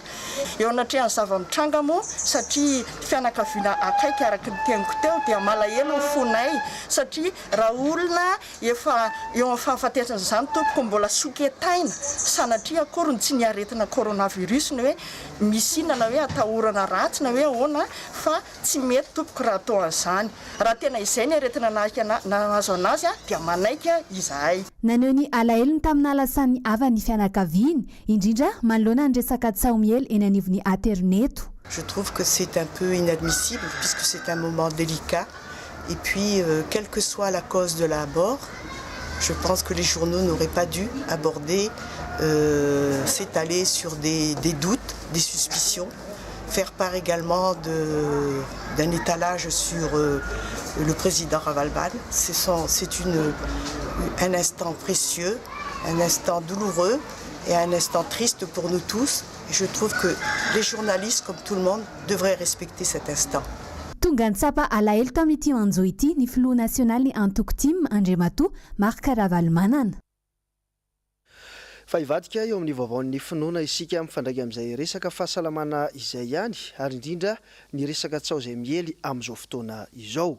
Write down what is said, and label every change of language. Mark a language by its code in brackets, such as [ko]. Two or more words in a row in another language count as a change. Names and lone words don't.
[mg] Eo anatrehan'ny zava-mitranga moa satria fianakaviana akaiky araka ny teniko teo dia malahelo ny fonay satria raha olona efa eo amin'ny fahafatesana izany tompoko mbola soketaina sanatria akory ny tsy niaretina coronavirus ny hoe misy inana hoe atahorana ratsy na hoe ahoana fa tsy mety tompoko raha atao an'izany. Raha tena izay ny aretina nahazo anazy dia manaika izahay. Naneho ny alahelony tamin'ny alasan'ny avany fianakaviany indrindra manoloana ny resaka tsaomiely eny anivon'ny Aterneto. [fr] Je trouve que c'est un peu inadmissible puisque c'est un moment délicat et puis quelle que soit la cause de la mort, je pense que les journaux n'auraient pas dû aborder, s'étaler sur des doutes, des suspicions, faire part également d'un étalage sur le président Ravalman. C'est un instant précieux, un instant douloureux et un instant triste pour nous tous. Et je trouve que les journalistes, comme tout le monde, devraient respecter cet instant. [mg] Tonga nitsapa alahelo tamin'ity anjo ity ny filoha nasionaly ny antoko team Andriamatoa Marc Ravalomanana. Fa ivadika eo amin'ny vaovaon'ny finoana isika mifandray amin'izay resaka fahasalamana izay ihany ary indrindra ny resaka tsao izay miely amin'izao fotoana izao.